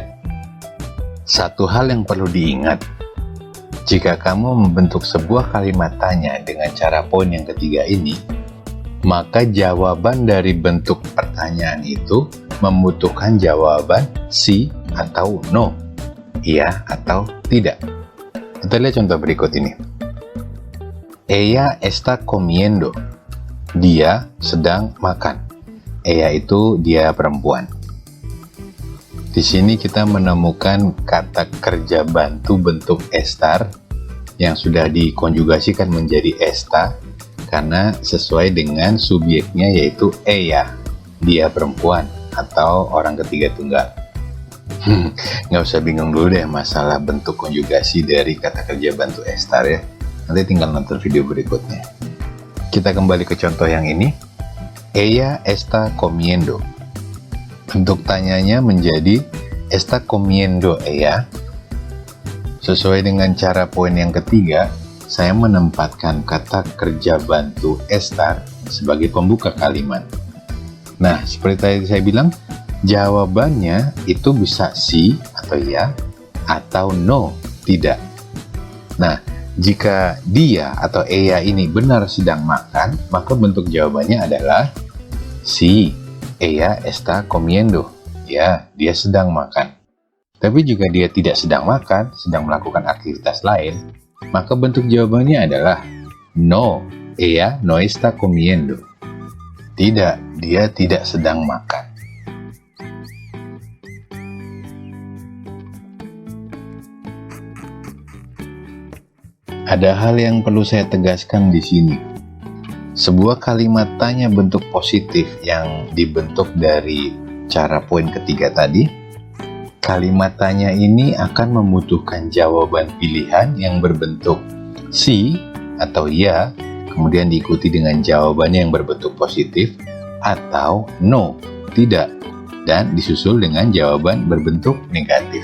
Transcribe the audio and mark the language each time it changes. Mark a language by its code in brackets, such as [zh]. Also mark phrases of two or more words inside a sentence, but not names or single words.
[id] Satu hal yang perlu diingat, jika kamu membentuk sebuah kalimat tanya dengan cara poin yang ketiga ini, maka jawaban dari bentuk pertanyaan itu membutuhkan jawaban si atau no, iya atau tidak. Kita lihat contoh berikut ini. [es] Ella está comiendo. [id] Dia sedang makan. Ella itu dia perempuan. Di sini kita menemukan kata kerja bantu bentuk estar yang sudah dikonjugasikan menjadi esta karena sesuai dengan subjeknya yaitu ella, dia perempuan atau orang ketiga tunggal. Nggak usah bingung dulu deh masalah bentuk konjugasi dari kata kerja bantu estar ya. Nanti tinggal nonton video berikutnya. Kita kembali ke contoh yang ini. [es] Ella está comiendo. [id] Bentuk tanyanya menjadi [es] está comiendo ella. [id] Sesuai dengan cara poin yang ketiga, saya menempatkan kata kerja bantu estar sebagai pembuka kalimat. Nah, seperti tadi saya bilang, jawabannya itu bisa si atau ya atau no, tidak. Nah, jika dia atau ella ini benar sedang makan, maka bentuk jawabannya adalah [es] si, ella está comiendo. [id] Ya, dia sedang makan. Tapi jika dia tidak sedang makan, sedang melakukan aktivitas lain, maka bentuk jawabannya adalah [es] no, ella no está comiendo. [id] Tidak, dia tidak sedang makan. Ada hal yang perlu saya tegaskan di sini. Sebuah kalimat tanya bentuk positif yang dibentuk dari cara poin ketiga tadi, kalimat tanya ini akan membutuhkan jawaban pilihan yang berbentuk si atau ya, kemudian diikuti dengan jawabannya yang berbentuk positif atau no, tidak, dan disusul dengan jawaban berbentuk negatif.